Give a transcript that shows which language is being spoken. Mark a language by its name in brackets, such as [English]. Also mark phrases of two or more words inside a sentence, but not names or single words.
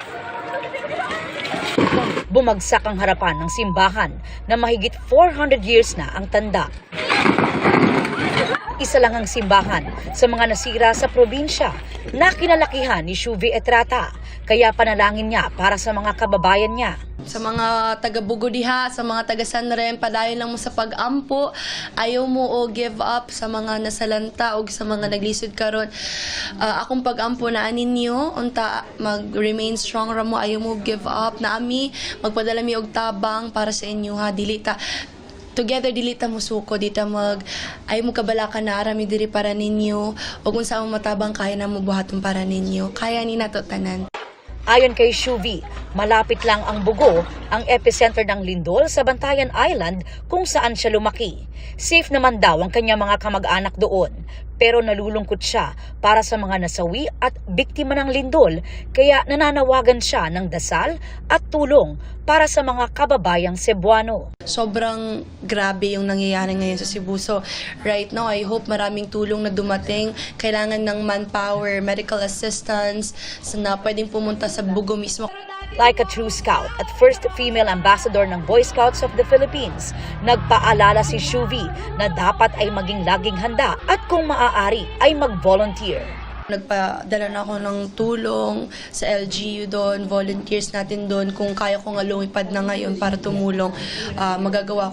[Filipino] Bumagsak ang harapan ng simbahan na mahigit 400 years na ang tanda. Isa lang ang simbahan sa mga nasira sa probinsya na kinalakihan ni Shuvi Etrata, kaya panalangin niya para sa mga kababayan niya. [Cebuano] Sa mga taga-Bugo diha, sa mga taga-Sanrem, padayon lang mo sa pag-ampo. Ayaw mo o [English] give up [Cebuano] sa mga nasalanta o sa mga naglisod karon. Akong pag-ampo na ninyo, unta mag- [English] remain strong [Cebuano] ra mo, ayaw mo [English] give up. [Cebuano] Naami, magpadala mi og tabang para sa inyo ha. Together dilita mo suko, dita ayaw mo kabalakan na arami diri para ninyo. O kung saan mo matabang, kaya na mo buhaton para ninyo. Kaya ni nato tanan. [Filipino] Ayon kay Shuvi, malapit lang ang Bugo, ang epicenter ng lindol sa Bantayan Island kung saan siya lumaki. Safe naman daw ang kanyang mga kamag-anak doon, pero nalulungkot siya para sa mga nasawi at biktima ng lindol, kaya nananawagan siya ng dasal at tulong para sa mga kababayang Cebuano. Sobrang grabe yung nangyayari ngayon sa Cebu. [English] So right now, I hope [Filipino] maraming tulong na dumating. Kailangan ng manpower, [English] medical assistance, [Filipino] na pwedeng pumunta sa Bugo mismo. [English] Like a true scout [Filipino] at [English] first female ambassador [Filipino] ng Boy Scouts of the Philippines, nagpaalala si Shuvi na dapat ay maging laging handa at kung maaari ay mag-volunteer. Nagpadala na ako ng tulong sa LGU doon, volunteers natin doon. Kung kaya ko nga lumipad na ngayon para tumulong, magagawa ko.